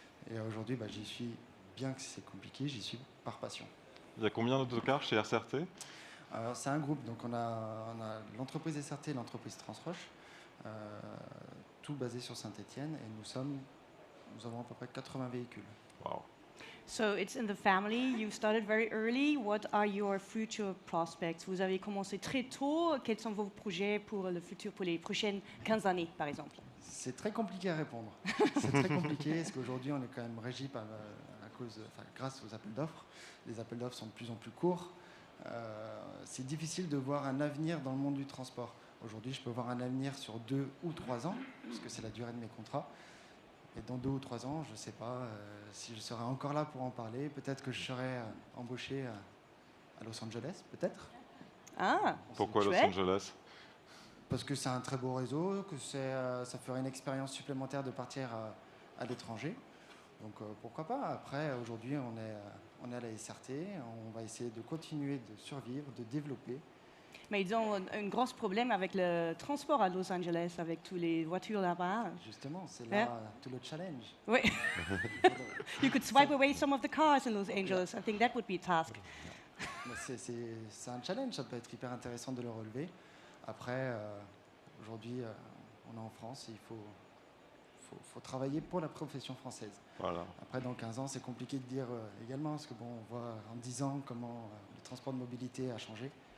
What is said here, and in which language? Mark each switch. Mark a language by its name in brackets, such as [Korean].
[French] Et aujourd'hui, j'y suis, bien que c'est compliqué, j'y suis par passion. Il y a combien d'autocars chez SRT? C'est un groupe, donc on a l'entreprise SRT et l'entreprise Transroche, tout basé sur Saint-Étienne, et nous avons à peu près 80 véhicules. Wow. [English] So it's in the family. You started very early. What are your future prospects? [French] Vous avez commencé très tôt. Quels sont vos projets pour le futur, pour les prochaines 15 années, par exemple? C'est très compliqué à répondre. C'est très compliqué parce qu'aujourd'hui, on est quand même régi grâce aux appels d'offres. Les appels d'offres sont de plus en plus courts. C'est difficile de voir un avenir dans le monde du transport. Aujourd'hui, je peux voir un avenir sur 2 ou 3 ans, parce que c'est la durée de mes contrats. Et dans 2 ou 3 ans, je ne sais pas si je serai encore là pour en parler. Peut-être que je serai embauché à Los Angeles, peut-être. Ah, Pourquoi Los chouette. Angeles? Parce que c'est un très beau réseau, que ça ferait une expérience supplémentaire de partir à l'étranger. Donc pourquoi pas. Après, aujourd'hui, on est à la SRT. On va essayer de continuer de survivre, de développer. Mais ils ont un gros problème avec le transport à Los Angeles, avec toutes les voitures là-bas. Justement, c'est là tout le challenge. Oui. [English] You could swipe away some of the cars in Los Angeles. I think that would be a task. [French] C'est un challenge, ça peut être hyper intéressant de le relever. Après, aujourd'hui, on est en France et il faut travailler pour la profession française. Voilà. Après, dans 15 ans, c'est compliqué de dire également, parce que on voit en 10 ans comment le transport de mobilité a changé.